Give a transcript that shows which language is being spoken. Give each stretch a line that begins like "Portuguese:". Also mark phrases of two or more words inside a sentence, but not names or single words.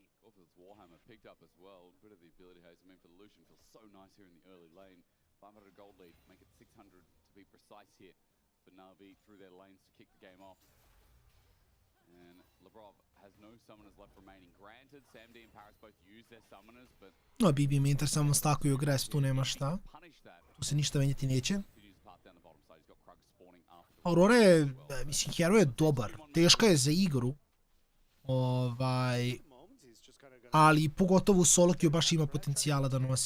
English: Also, it's Warhammer picked up as well. A bit of the ability haze. I mean, for the Lucian, feels so nice here in the early lane. 500 gold lead, make it 600 to be precise here for Na'Vi through their lanes to kick the game off. And Lebrov has no summoners left remaining. Granted, Sam D and Paris both use their summoners, but...
Serbian: No, BB Minter samo stakuju agres, tu nema šta. Tu se ništa menjati neće. Aurora je, mislim, hero je dobar. Teška je za igru. Ali pogotovo u
English: solo queue
Serbian: baš ima potencijala da nosi.